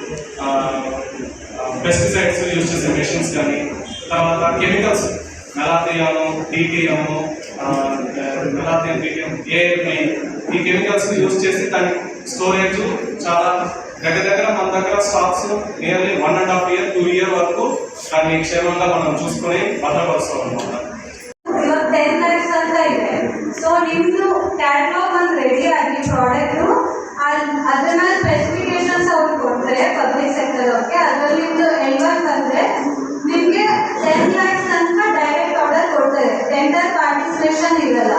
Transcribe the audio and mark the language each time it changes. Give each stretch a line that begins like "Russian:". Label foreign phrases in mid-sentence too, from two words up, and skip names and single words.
English: pesticides use
Telugu: చేసే మిషన్స్ కానీ, తర్వాత కెమికల్స్ మెలాథియాను, డీటీఎము, మెలాథియన్, డీటీఎం, ఏఎంఈ ఈ
English: chemicals use
Telugu: చేసి దాని స్టోరేజ్ చాలా దగ్గర మన దగ్గర
English: stocks nearly
Telugu: 1.5 year 2 year వరకు దాన్ని క్షేమంగా మనం చూసుకొని భద్రపరుస్తాం అన్నమాట.
Kannada: 10 lakhs ಅಂತ ಇದೆ. ಸೊ ನಿಮ್ದು ಕ್ಯಾಟಲಾಗ್ ಒಂದು ರೆಡಿ ಆಗಿ ಪ್ರಾಡಕ್ಟ್ ಅದನ್ನ ಸ್ಪೆಸಿಫಿಕೇಶನ್ಸ್ ಅವ್ರು ಕೊಡ್ತಾರೆ
English: public sector
Kannada: ಅವ್ರಿಗೆ. ಅದರಲ್ಲಿ ಎಲ್ವರ್ಕ್ ಅಂದ್ರೆ ನಿಮ್ಗೆ 10 lakhs ತನಕ
English: direct order
Kannada: ಕೊಡ್ತಾರೆ.
English: tender participation
Kannada: ಇರಲ್ಲ.